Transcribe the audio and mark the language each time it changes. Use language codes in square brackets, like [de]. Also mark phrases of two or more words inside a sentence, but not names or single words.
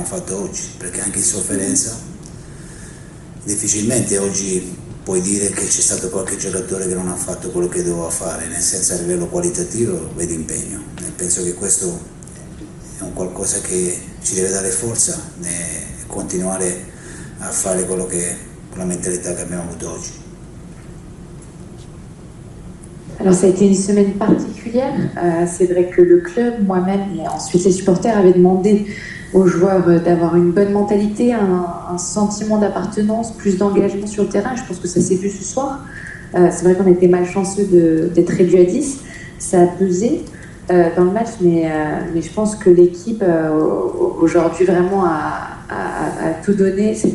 [it] fatto oggi, perché anche in sofferenza difficilmente oggi puoi dire che c'è stato qualche giocatore che non ha fatto quello che doveva fare, nel senso a livello qualitativo vedi impegno, e penso che questo è un qualcosa che ci deve dare forza e continuare a fare quello che con la mentalità che abbiamo avuto oggi. [fr] Alors ça a été une semaine particulière, c'est vrai que le club, moi-même et ensuite les supporters avaient demandé aux joueurs d'avoir une bonne mentalité, un sentiment d'appartenance, plus d'engagement sur le terrain. Je pense que ça s'est vu ce soir. C'est vrai qu'on était malchanceux d'être réduit à 10, ça a pesé dans le match, mais je pense que l'équipe aujourd'hui vraiment a tout donné.